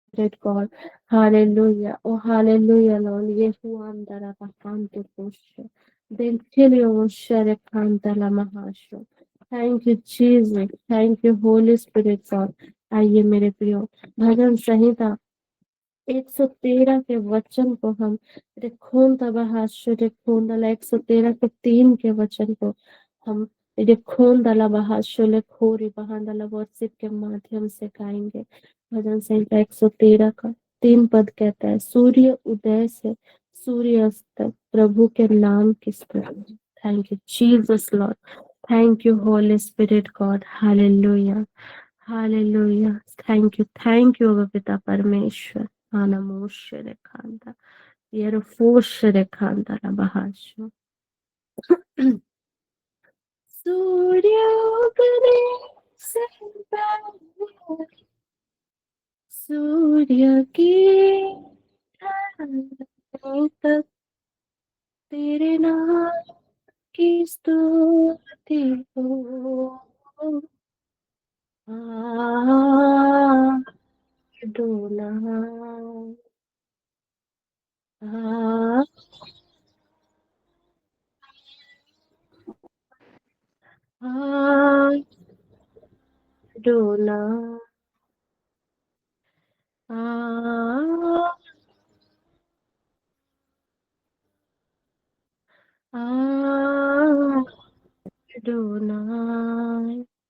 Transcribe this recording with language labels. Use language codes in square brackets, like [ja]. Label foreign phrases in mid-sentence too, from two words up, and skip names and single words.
[en] Spirit, God. Hallelujah. Oh, hallelujah, Lord. Yehuandara bakanto kosho. Dentilio shere kantala mahasho. Thank you, Jesus. Thank you, Holy Spirit, God. [hi] आइए मेरे प्रियो, भजन संहिता 113 के वचन को हम रिखोन तबाहाशो रिखोन दला 113 के 3 के वचन को हम रिखोन दला बहाशो लेखोरी बहादला वर्षिप के माध्यम से गाएंगे। भजन संहिता 113 का 3 पद कहता है, सूर्य उदय से सूर्य अस्त तक प्रभु के नाम की स्तुति। [en] thank you Jesus Lord, thank you Holy Spirit God, hallelujah hallelujah. thank you [hi] पिता परमेश्वर। Anamoshere kanda. Yerofoshere kanda rabahasho. सूर्य उगने से पहले सूर्य की ढलने तक तेरे नाम की स्तुति हो। Adonai, Adonai, Adonai.